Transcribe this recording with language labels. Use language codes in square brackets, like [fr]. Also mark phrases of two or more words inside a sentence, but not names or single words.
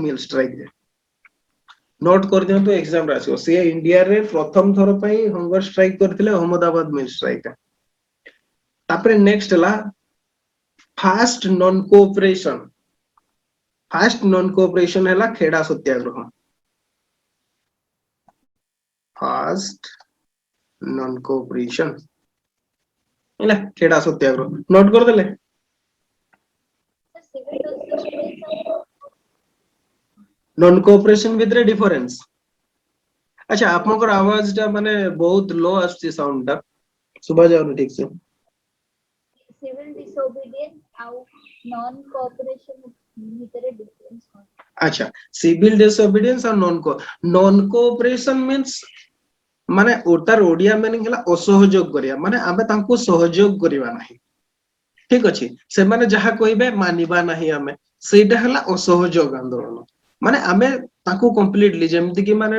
[en] mill strike note [or] କରିଦିଅନ୍ତୁ ଏକ୍ସାମ ରେ ଆସିବ ସିଏ ଇଣ୍ଡିଆରେ ପ୍ରଥମ ଥର ପାଇଁ [en] hunger strike [or] କରିଥିଲେ ଅହମ୍ମଦାବାଦ [en] mill strike [or] ତାପରେ ନେକ୍ସଟ ହେଲା [en] first non cooperation first non cooperation [or] ହେଲା ଖେଡା ସତ୍ୟାଗ୍ରହ [en] first non cooperation [or] ହେଲା ଖେଡା ସତ୍ୟାଗ୍ରହ ନୋଟ କରିଦେଲେ [en] civil disobedience and non cooperation [or] ଭିତରେ ଡିଫରେନ୍ସ ଆଚ୍ଛା ଆପଣଙ୍କର ଆୱାଜ ଟା ମାନେ ବହୁତ ଲୋ ଆସୁଛି ସାଉଣ୍ଡ ଟା ଶୁଭା ଯାଉନି ଠିକ ସେ [en] civil disobedience [or] ଆଉ [en] non cooperation [or] ଭିତରେ difference କଣ ଆଚ୍ଛା [en] civil disobedience [or] ଆଉ [en] non cooperation means [or] ମାନେ ତାର ଓଡିଆ ମିନିଂ ହେଲା ଅସହଯୋଗ କରିବା ମାନେ ଆମେ ତାଙ୍କୁ ସହଯୋଗ କରିବା ନାହିଁ ଠିକ ଅଛି ସେମାନେ ଯାହା କହିବେ ମାନିବା ନାହିଁ ଆମେ ସେଇଟା ହେଲା ଅସହଯୋଗ ଆନ୍ଦୋଳନ ମାନେ ଆମେ ତାଙ୍କୁ କମ୍ପ୍ଲିଟଲି ଯେମିତି କି ମାନେ